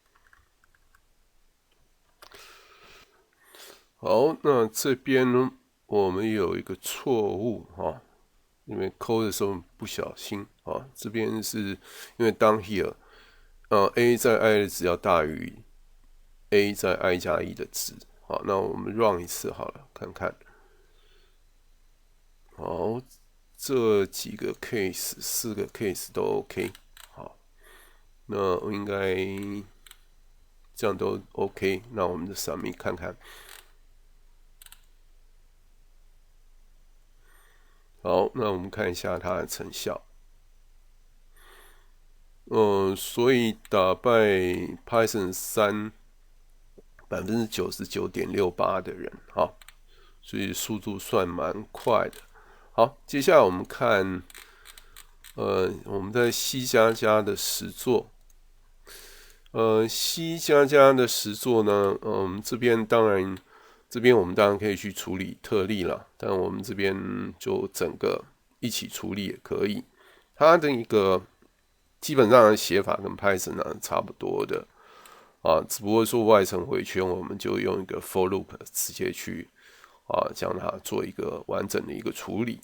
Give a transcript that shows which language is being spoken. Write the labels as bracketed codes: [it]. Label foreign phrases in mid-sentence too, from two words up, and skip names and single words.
[zh] 好，那這邊呢，我們有一個錯誤因為摳的時候不小心這邊是因為 [en] down here [zh] a 在 i 的值要大於 a 在 i 加1的值。好，那我們 run 一次好了，看看。好，這幾個 case 4個 case 都 OK。好，那應該這樣都 OK。那我們就 submit 看看。好，那我們看一下它的成效。所以打敗 Python 3 99.68% 的人，好，所以速度算蠻快的。好，接下來我們看，我們在 C++ 的實作。C++ 的實作呢，這邊我們當然可以去處理特例啦，但我們這邊就整個一起處理也可以。它的一個基本上的寫法跟 Python 呢差不多的啊，只不過說外層回圈，我們就用一個 [en] for loop [zh] 直接去將它做一個完整的一個處理。